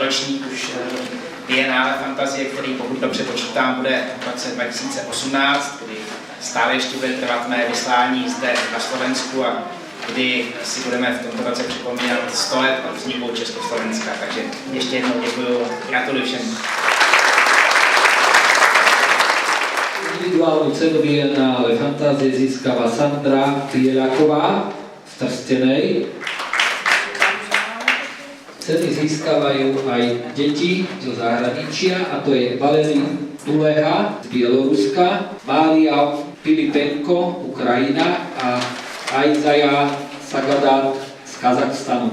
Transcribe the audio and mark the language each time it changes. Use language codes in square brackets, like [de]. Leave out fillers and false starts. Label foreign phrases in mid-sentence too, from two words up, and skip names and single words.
[cs] ročník už Bienále Fantazie, který pokud dobře počítám, bude v roce 2018, kdy stále ještě bude trvat mé vyslání zde na Slovensku a kdy si budeme v tomto roce připomínat 100 let od vzniku Československa. Takže ještě jednou děkuju, gratuluji všem. [sk] Individuálnu cenu Bienále Fantázie získava Sandra Pielaková z Trstenej. Ceny získavajú aj deti zo zahraničia, a to je Valery Tuleha z Bieloruska, Mária Pilipenko, Ukrajina a Ajzaja Sagadat z Kazachstanu.